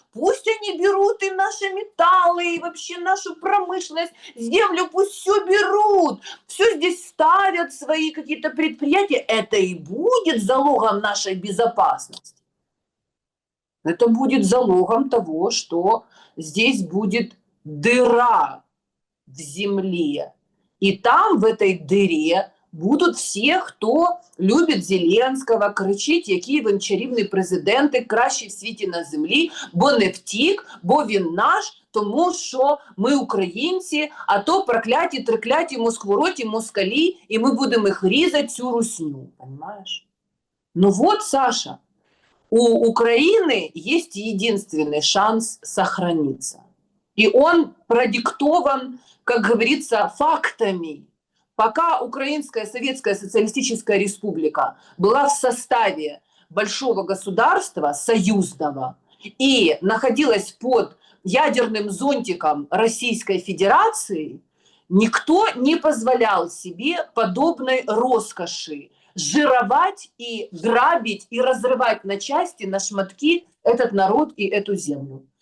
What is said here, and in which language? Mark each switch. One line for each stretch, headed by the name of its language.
Russian: Пусть они берут и наши металлы, и вообще нашу промышленность, землю пусть все берут, все здесь ставят, свои какие-то предприятия. Это и будет залогом нашей безопасности. Это будет залогом того, что здесь будет дыра в земле. И там, в этой дыре,
Ukrainian: будуть всі, хто любить Зеленського, кричить, який він чарівний президент, кращий в світі на землі, бо не втік, бо він наш, тому що ми українці, а то прокляті, трикляті, москвороті, москалі, і ми будемо їх різати, цю русню.
Russian: Понимаешь? Ну вот, Саша, у Украины есть единственный шанс сохраниться. И он продиктован, как говорится, фактами. Пока Украинская Советская Социалистическая Республика была в составе большого государства, союзного, и находилась под ядерным зонтиком Российской Федерации, никто не позволял себе подобной роскоши жировать и грабить и разрывать на части, на шматки этот народ и эту землю.